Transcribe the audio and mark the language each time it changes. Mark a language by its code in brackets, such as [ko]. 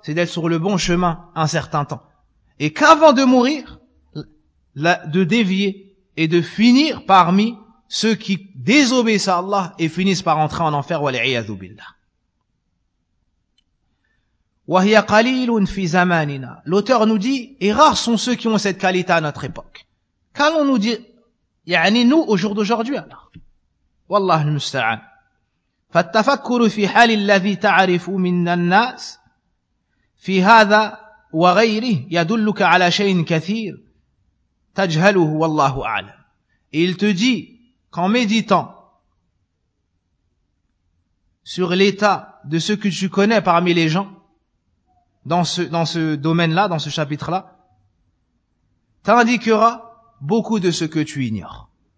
[fr] C'est d'être sur le bon chemin un certain temps. Et qu'avant de mourir, de dévier et de finir parmi ceux qui désobéissent à Allah et finissent par entrer en enfer. [ar] وَلِعِيَذُ بِاللَّهِ وَهِيَ قَلِيلٌ فِي زَمَانِنَا. [fr] L'auteur nous dit, et rares sont ceux qui ont cette qualité à notre époque. Qu'allons-nous dire, يعني nous, au jour d'aujourd'hui, alors? [ar] Wallah al-musta'an. فالتفكر في حال الذي تعرف من الناس في هذا وغيره يدلك على شيء كثير تجهله والله أعلم. [fr] Et il te dit qu'en méditant sur l'état de ce que tu connais parmi les gens dans ce domaine-là, dans ce chapitre-là, t'indiquera beaucoup de ce que tu ignores.